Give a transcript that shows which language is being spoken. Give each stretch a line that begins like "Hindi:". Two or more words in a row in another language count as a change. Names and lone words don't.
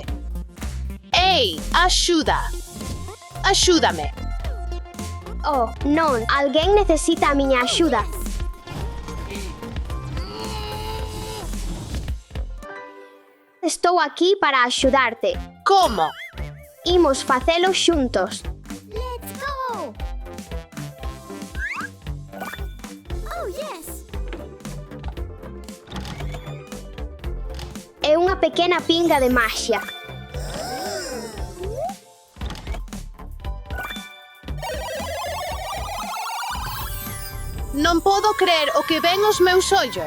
Galician: Ei, axuda. Axúdame. Oh, non, alguén necesita a miña axuda. Estou aquí para axudarte. Como? Imos facelo xuntos.
English: Let's go. Oh, yes.
Galician: É unha pequena pinga de maxia. Non podo crer o que ven os meus ollos.